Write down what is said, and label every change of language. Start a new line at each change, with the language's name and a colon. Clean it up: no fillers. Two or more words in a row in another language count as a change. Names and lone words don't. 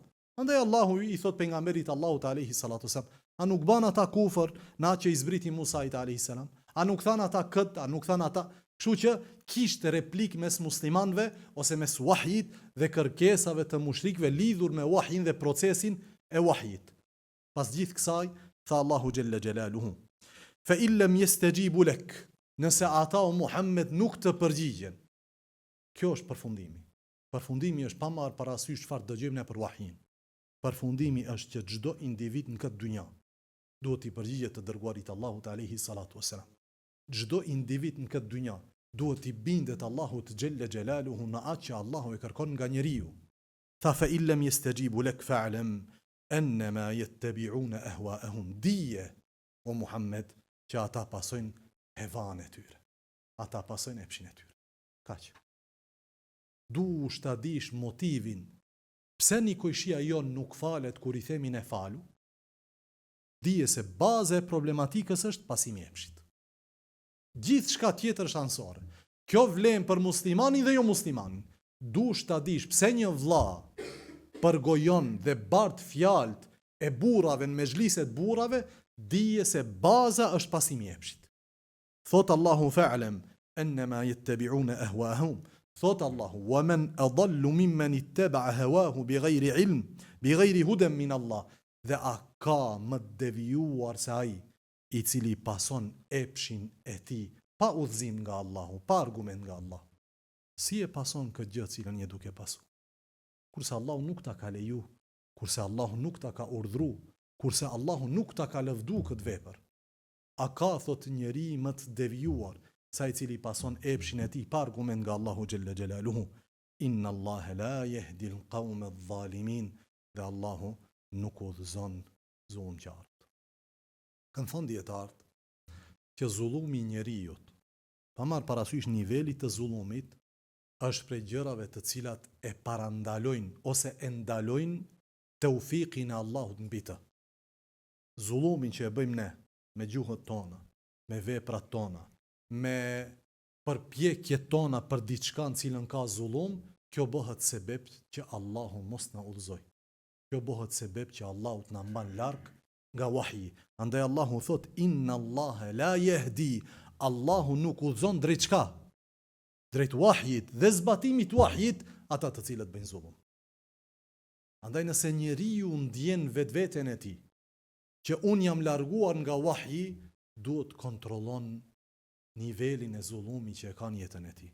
Albanian: Andaj Allahu i thot pejgamberit Allahut
Arabic: عليه الصلاة والسلام,
Albanian: a nuk ban ata kufër në atë që i zbriti Musait
Arabic: عليه السلام?
Albanian: A nuk than ata a nuk than ata? Kështu që kishte replik mes muslimanëve ose mes wahjit dhe kërkesave të mushrikëve lidhur me wahjin dhe procesin e wahjit. Pas gjithë kësaj, tha Allahu
Arabic: جل جلاله, فإن لم يستجيبوا لك,
Albanian: nëse ata o Muhammed nuk të përgjigjen. Kjo është përfundimi. Përfundimi është pa marrë parasysh çfarë dëgjojmë ne për wahjin. Përfundimi është që çdo individ në këtë dynja duhet i përgjigjet të dërguarit Allahut
Arabic: عليه الصلاة والسلام.
Albanian: Çdo individ në këtë dynja duhet i bindet Allahut
Arabic: جل جلاله
Albanian: në atë që Allahu e kërkon nga njeriu.
Arabic: Tha فإن لم يستجيبوا لك فاعلم أنما يتبعون أهواءهم.
Albanian: Dije o Muhammed që ata pasojnë hevan e tyre. Ata pasojnë epshin e tyre. Kaq. Dush ta dish motivin pse nikojshia jon nuk falet kur i themin e falu. Dije se baza e problematikës është pasimi i epshit. Gjithë shka tjetër është ansore. Kjo vlen për muslimanin dhe jo muslimanin. Dush ta dish pse një vlla përgojon dhe bart fjalt e burrave në mezhliset burrave, dije se baza është pasimi i epshit.
Arabic: Thot Allahu فاعلم أنما يتبعون أهواءهم. Thot Allahu, ومن أضل ممن اتبع هواه بغير علم بغير هدى من الله.
Albanian: Dhe a ka më devijuar se ai i cili pason epshin e tij pa udhëzim nga Allahu, pa argument nga Allah. Si e pason këtë gjë cilën je duke pasu? Kurse Allahu nuk ta ka leju, kurse Allahu nuk ta ka urdhru, kurse Allahu nuk ta ka lëvdu këtë vepër. A ka, thot, njeri më të devijuar sa i cili pason epshin e tij pa argument nga Allahu
Arabic: جل جلاله? إن الله لا يهدي القوم الظالمين.
Albanian: Dhe Allahu nuk udhëzon zullumqtarët. Kanë thënë dietarët që zullumi i njeriut, pa marrë parasysh nivelit të zullumit, është prej gjërave të cilat e parandalojnë ose e ndalojnë taufiqin e Allahut mbi të. Zullumin që e bëjmë ne me gjuhët tona, me veprat tona, me përpjekjet tona për diçka në cilën ka zullum, kjo bëhet sebeb që Allahu mos na udhëzoj. Kjo bëhet sebeb që Allahu të na mban larg nga wahyi.
Arabic: Andaj Allahu thot إن الله لا يهدي,
Albanian: Allahu nuk udhëzon drejt çka? Drejt wahjit dhe zbatimit wahjit ata të cilët bëjnë zullum. Andaj nëse njeriu ndjen vetveten e tij që un jam larguar nga wahyi, duhet kontrollon nivelin e zullumit që e ka në jetën e tij.